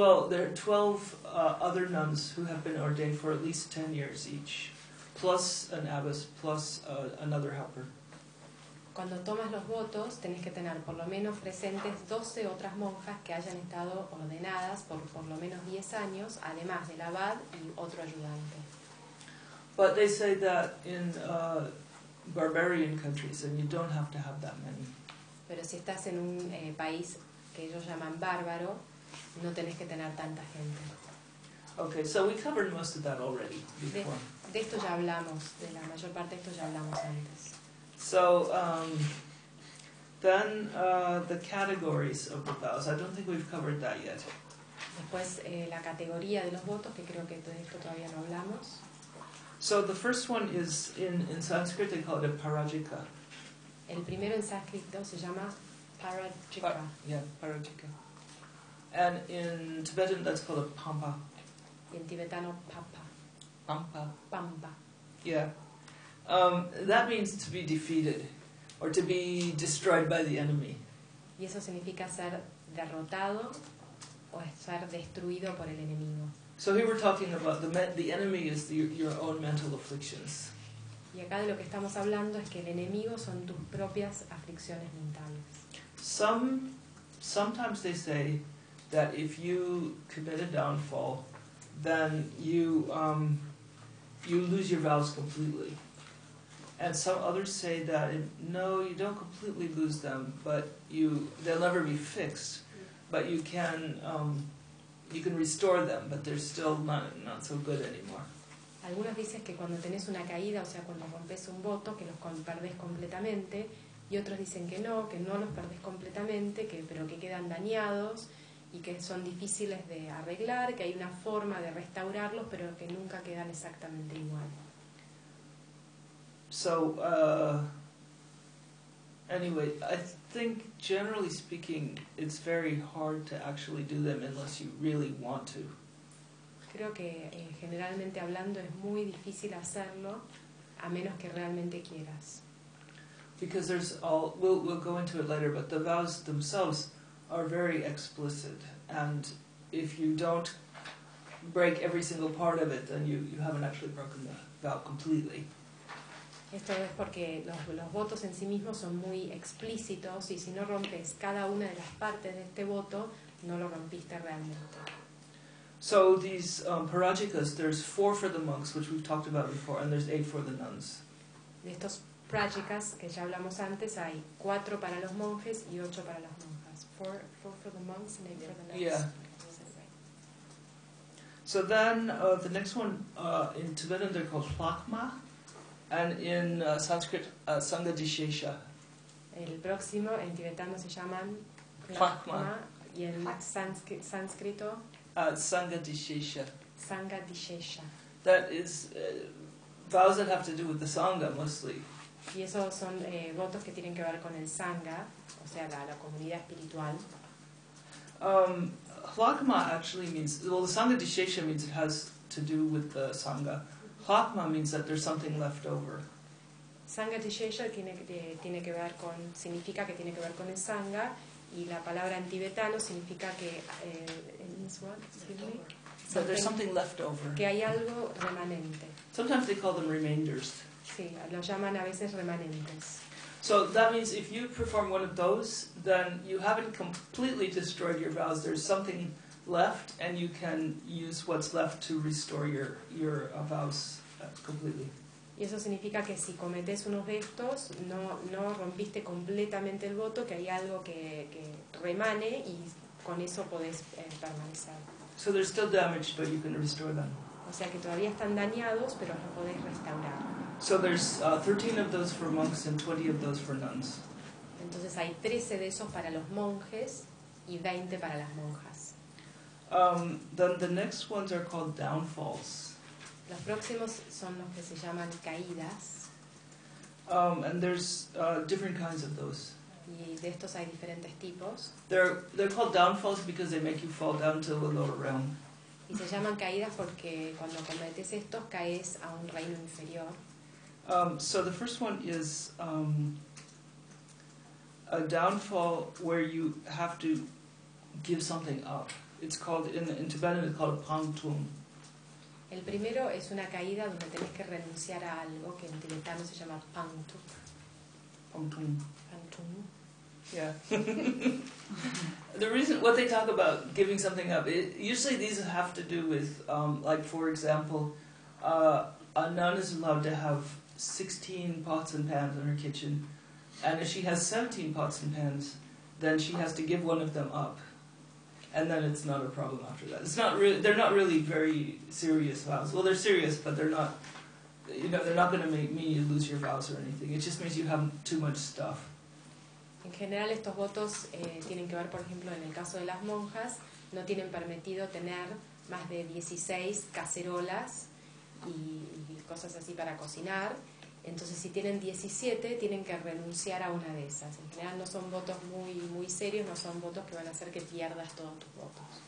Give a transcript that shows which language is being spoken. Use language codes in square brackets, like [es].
[en] There are 12 other nuns who have been ordained for at least 10 years each, plus an abbess, plus another helper. [es] Cuando tomas los votos, tenés que tener por lo menos presentes 12 otras monjas que hayan estado ordenadas por lo menos 10 años, además del abad y otro ayudante. [en] But they say that in barbarian countries, and you don't have to have that many. [es] Pero si estás en un país que ellos llaman bárbaro, no tenés que tener tanta gente. [en] Okay, so we covered most of that already before. [es] De esto ya hablamos, de la mayor parte de esto ya hablamos antes. [en] So Then the categories of the vows. I don't think we've covered that yet. [es] Después la categoría de los votos, que creo que de esto todavía no hablamos. [en] So the first one is in Sanskrit they call it a parajika. [es] El primero en sánscrito se llama parajika. [sa] Parajika. [en] And in Tibetan that's called a pampa. [es] Y en tibetano papa. [bo] Pampa. Pampa. [en] Yeah. That means to be defeated or to be destroyed by the enemy. [es] Y eso significa ser derrotado o ser destruido por el enemigo. [en] So here we're talking about the enemy is your own mental afflictions. [es] Y acá de lo que estamos hablando es que el enemigo son tus propias aflicciones mentales. [en] Sometimes they say that if you commit a downfall, then you lose your vows completely. And some others say that no, you don't completely lose them, but they'll never be fixed. But you can restore them, but they're still not so good anymore. [es] Algunos dicen que cuando tenés una caída, o sea, cuando rompes un voto, que los perdés completamente, y otros dicen que no los perdés completamente, pero que quedan dañados y que son difíciles de arreglar, que hay una forma de restaurarlos, pero que nunca quedan exactamente igual. [en] So, anyway, I think generally speaking, it's very hard to actually do them unless you really want to. [es] Creo que generalmente hablando es muy difícil hacerlo a menos que realmente quieras. [en] Because there's all, we'll go into it later, but the vows themselves are very explicit, and if you don't break every single part of it, then you haven't actually broken the vow completely. [es] Esto es porque los votos en sí mismos son muy explícitos y si no rompes cada una de las partes de este voto, no lo rompiste realmente. [en] So these parajikas, there's 4 for the monks, which we've talked about before, and there's 8 for the nuns. [es] De estos parajikas que ya hablamos antes, hay 4 para los monjes y 8 para las monjas. [en] 4 for the monks and 8 for the nuns. Yeah. So then the next one, in Tibetan they're called phlakma. And in Sanskrit, sangha dishesha. [es] El próximo en tibetano se llaman [bo] phlakma, [es] y en sánscrito [sa] sangha dishesha. Sangha dishesha. [en] That is vows that have to do with the sangha mostly. [es] Y esos son votos que tienen que ver con el sangha, o sea, la comunidad espiritual. [en] Phlakma actually means, well, the sangha dishesha means it has to do with the sangha. Phlakma means that there's something left over. [es] Sangha dishesha tiene que ver con, significa que tiene que ver con el sangha, y la palabra en tibetano significa que [en] means what? So there's something left over. [es] Que hay algo remanente. [en] Sometimes they call them remainders. [es] Sí, los llaman a veces remanentes. [en] So that means if you perform one of those, then you haven't completely destroyed your vows. There's something left, and you can use what's left to restore your vows completely. [es] Y eso significa que si cometes unos de estos, no rompiste completamente el voto, que hay algo que remane y con eso podés permanecer. [en] So they're still damaged, but you can restore them. [es] O sea que todavía están dañados, pero los podés restaurar. [en] So there's 13 of those for monks and 20 of those for nuns. [es] Entonces hay 13 de esos para los monjes y 20 para las monjas. [en] Then the next ones are called downfalls. [es] Los próximos son los que se llaman caídas. [en] And there's different kinds of those. [es] Y de estos hay diferentes tipos. [en] They're called downfalls because they make you fall down to the lower realm. [es] Y se llaman caídas porque cuando cometes estos caes a un reino inferior. [en] So the first one is a downfall where you have to give something up. It's called in Tibetan it's called pangtum. [es] El primero es una caída donde tenés que renunciar a algo que en tibetano se llama pangtum. [bo] Pangtum. Pangtum. [en] Yeah. The reason what they talk about giving something up, it, usually these have to do with like for example, a nun is allowed to have 16 pots and pans in her kitchen, and if she has 17 pots and pans, then she has to give one of them up. And then it's not a problem after that. It's not really, they're not really very serious vows. Well, they're serious, but they're not, you know, they're not going to make me lose your vows or anything. It just means you have too much stuff. [es] En general estos votos tienen que ver, por ejemplo, en el caso de las monjas, no tienen permitido tener más de 16 cacerolas y cosas así para cocinar. Entonces, si tienen 17, tienen que renunciar a una de esas. En general no son votos muy, muy serios, no son votos que van a hacer que pierdas todos tus votos.